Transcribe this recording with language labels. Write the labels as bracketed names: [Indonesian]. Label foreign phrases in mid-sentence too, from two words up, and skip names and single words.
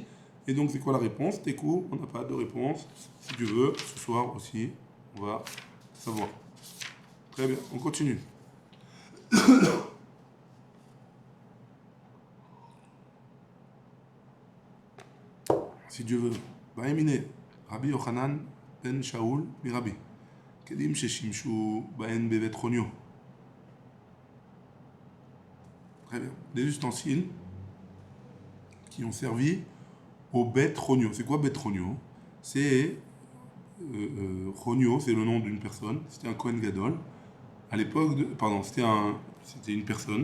[French] Et donc, c'est quoi la réponse? Tekou, on n'a pas de réponse. Si tu veux, ce soir aussi, on va savoir. Très bien, on continue. Si Dieu veut. [Hebrew] בעא מיניה רבי יוחנן בן שאול מרבי. כלים ששימשו בהן בבית רוניא. [French] Très bien. Des ustensiles qui ont servi au bet ronio. C'est quoi bet ronio? C'est Ronio, c'est le nom d'une personne. C'était un Kohen Gadol. À l'époque, c'était une personne.